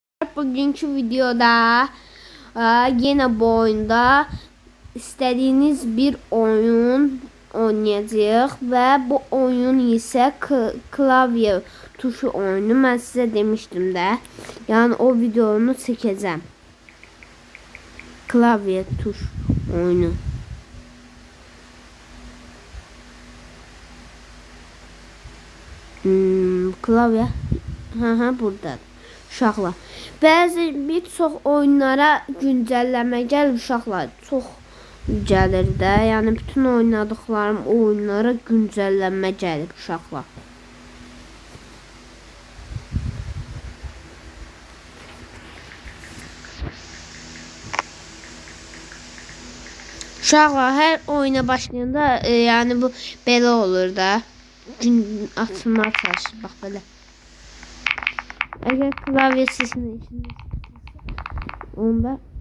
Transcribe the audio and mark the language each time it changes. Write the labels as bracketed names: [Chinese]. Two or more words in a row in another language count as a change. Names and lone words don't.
[Turkish] Bugünkü videoda yine bu oyunda istediğiniz bir oyun oynayacağıq ve bu oyun ise klavye tuşu oyunu. Ben size demiştim de. Yani o videonu çekeceğim. Klavye tuş oyunu. Klavye. [Azerbaijani] Burada. Uşaqlar. Bəzi bir çox oyunlara güncəlləmə gəlir uşaqlar. Çox gəlir də. Yəni bütün oynadıqlarım oyunlara güncəlləmə gəlir uşaqlar. Uşaqlar hər oyuna başlayanda yəni bu belə olur da. Gün açılma çalışır. Bax belə. [Turkish] Eğer klavye sesini onda